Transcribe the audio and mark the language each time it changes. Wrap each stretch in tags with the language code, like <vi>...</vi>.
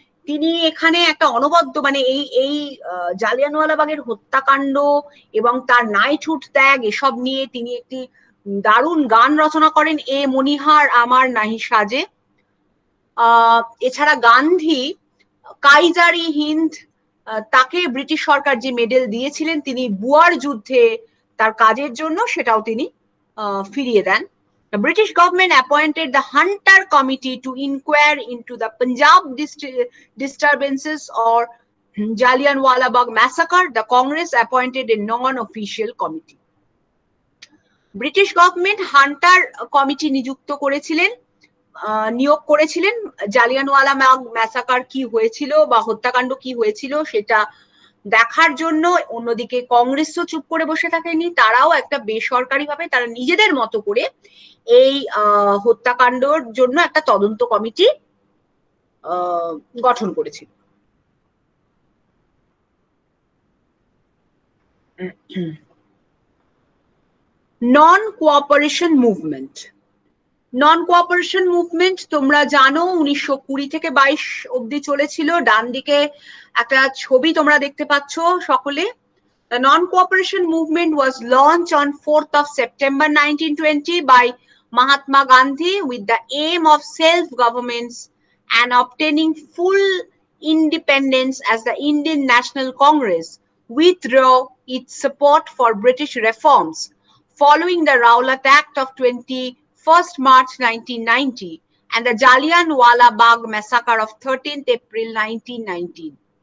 <bn>তিনি এখানে একটা অনবদ্য, মানে এই জালিয়ানওয়ালাবাগের হত্যাকাণ্ড এবং তার নাইটহুড ত্যাগ এসব নিয়ে তিনি একটি দারুণ গান রচনা করেন, এ মনিহার আমার নাহি সাজে। এছাড়া গান্ধী কাইজার-ই-হিন্দ, তাকে ব্রিটিশ সরকার যে মেডেল দিয়েছিলেন তিনি বুয়ার যুদ্ধে তার কাজের জন্য, সেটাও তিনি ফিরিয়ে দেন।</bn> <en>The British government appointed the Hunter Committee to inquire into the Punjab disturbances or Jallianwala Bagh massacre. The Congress appointed a non-official committee.</en> <bn>British government Hunter committee নিযুক্ত করেছিলেন নিয়োগ করেছিলেন জালিয়ানওয়ালা বাগ ম্যাসাকার কি হয়েছিল বা হত্যাকাণ্ড কি হয়েছিল সেটা দেখার জন্য। অন্যদিকে কংগ্রেসও চুপ করে বসে থাকেনি, তারাও একটা বেসরকারিভাবে তারা নিজেদের মতো করে এই হত্যাকাণ্ডর জন্য একটা তদন্ত কমিটি গঠন করেছিল। Non cooperation movement. Non cooperation movement তোমরা জানো 1920 থেকে 22 অব্দি চলেছিল। ডান দিকে একটা ছবি তোমরা দেখতে পাচ্ছ সকলে।</bn> <en>The non-cooperation movement was launched on 4th of September 1920 by Mahatma Gandhi with the aim of self-governance and obtaining full independence as the Indian National Congress withdrew its support for British reforms following the Rowlatt Act of 21st March 1990 and the Jallianwala Bagh massacre of 13th April 1919.</en>